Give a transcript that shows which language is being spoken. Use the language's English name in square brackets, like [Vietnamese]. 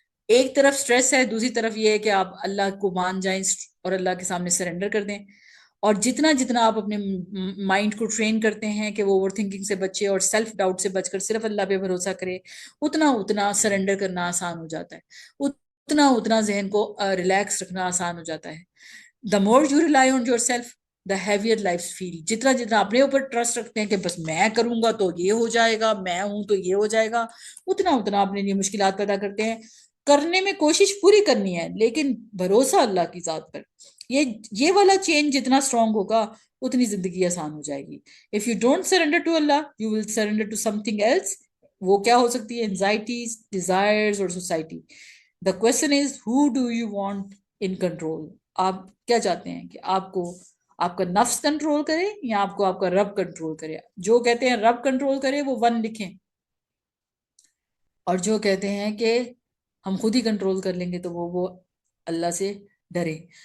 [Urdu] ایک طرف سٹریس ہے، دوسری طرف یہ ہے کہ آپ اللہ کو مان جائیں اور اللہ کے سامنے سرنڈر کر دیں. اور جتنا جتنا آپ اپنے مائنڈ کو ٹرین کرتے ہیں کہ وہ اوور تھنکنگ سے بچے اور سیلف ڈاؤٹ سے بچ کر صرف اللہ پہ بھروسہ کرے، اتنا اتنا سرنڈر کرنا آسان ہو جاتا ہے، اتنا اتنا ذہن کو ریلیکس رکھنا آسان ہو جاتا ہے. [English] The more you rely on yourself the heavier life feel. [Urdu] جتنا جتنا اپنے اوپر ٹرسٹ رکھتے ہیں کہ بس میں کروں گا تو یہ ہو جائے گا، میں ہوں تو یہ ہو جائے گا، اتنا اتنا اپنے لیے مشکلات پیدا کرتے ہیں. کرنے میں کوشش پوری کرنی ہے لیکن بھروسہ اللہ کی ذات پر. یہ والا چینج جتنا اسٹرانگ ہوگا اتنی زندگی آسان ہو جائے گی. [English] If you don't surrender to Allah you will surrender to something else. [Urdu] وہ کیا ہو سکتی ہے؟ انزائٹیز، ڈیزائرز اور society. [English] The question is how do you want in control. [Urdu] آپ کیا چاہتے ہیں کہ آپ کو آپ کا نفس کنٹرول کرے یا آپ کو آپ کا رب کنٹرول کرے؟ جو کہتے ہیں رب کنٹرول کرے وہ 1 لکھیں، اور جو کہتے ہیں کہ ہم خود ہی کنٹرول کر لیں گے تو وہ اللہ سے ڈرے.